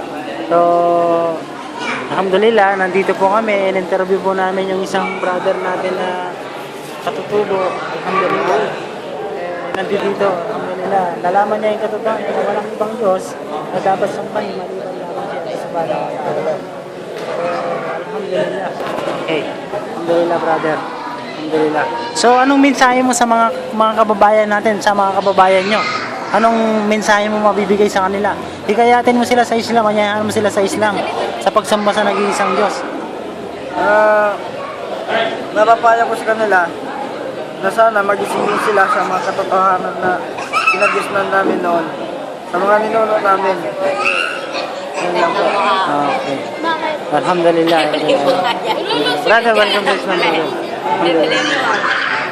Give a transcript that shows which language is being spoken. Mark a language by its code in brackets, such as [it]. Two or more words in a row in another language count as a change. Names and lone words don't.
[tl] So, alhamdulillah, nandito po kami. In-interview po namin yung isang brother natin na katutubo. Alhamdulillah. Nandito, alhamdulillah. Nalaman niya yung katotohanan na walang ibang Diyos na dapat sambahin maliban lamang siya sa [ar] سبحانه وتعالى. [tl] Alhamdulillah. Okay. Alhamdulillah, brother. Alhamdulillah. So, anong mensahe mo sa mga kababayan natin, sa mga kababayan nyo? Anong mensahe mo mabibigay sa kanila? Hikayatin mo sila sa Islam, anyayahan mo sila sa Islam, sa pagsamba sa nag-iisang Diyos. Napapaya ko sa kanila na sana magising sila sa mga katotohanan na pinagisnan namin noon. Sa mga ninuno namin. Yun lang po. Okay. Alhamdulillah. [en] Brother, welcome to Islam. [tl] Brother. Alhamdulillah.